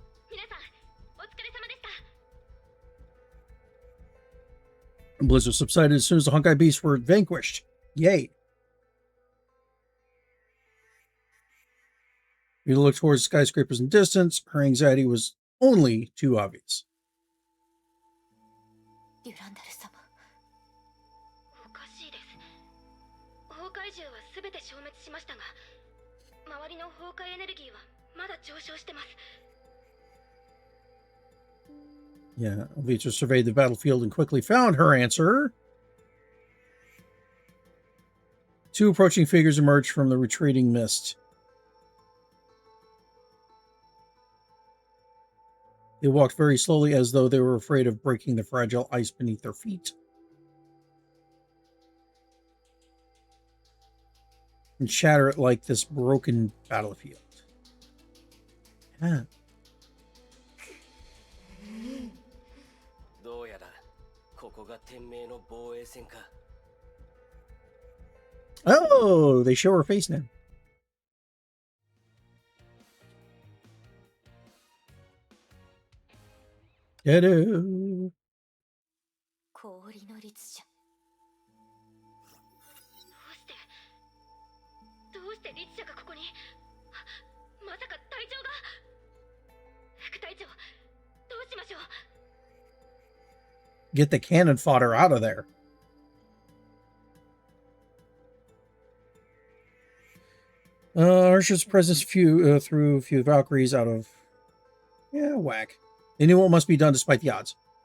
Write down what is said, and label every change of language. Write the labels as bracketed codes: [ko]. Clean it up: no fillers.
[ja] 皆さん、お疲れ様でした。 [en] Blizzard subsided as soon as the Honkai beasts were vanquished. Yay. Rita looked towards the skyscrapers in the distance. Her anxiety was only too obvious. [ja] デュランダル様。おかしいです。崩壊獣は全て消滅しましたが、周りの崩壊エネルギーはまだ上昇してます。 [en] Yeah, Vtuber surveyed the battlefield and quickly found her answer. Two approaching figures emerged from the retreating mist. They walked very slowly as though they were afraid of breaking the fragile ice beneath their feet. And shatter it like this broken battlefield. Yeah. [ja] どうやらここが天命の防衛戦か。 [en] Oh, they show her face now. Hello. [ja] 氷の律者。どうして律者がここに。まさか隊長が。副隊長、どうしましょう。 [en] Get the cannon fodder out of there. Ursha's presence threw a few Valkyries out of... Yeah, whack. They knew what must be done despite the odds.